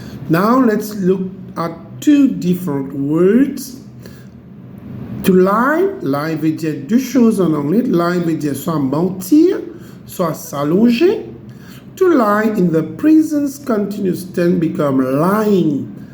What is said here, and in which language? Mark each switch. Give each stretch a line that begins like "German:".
English: Now let's look at two different words.
French: To lie, lie veut dire deux choses en anglais. Lie veut dire soit mentir, soit s'allonger.
English: To lie in the present continuous tense become lying.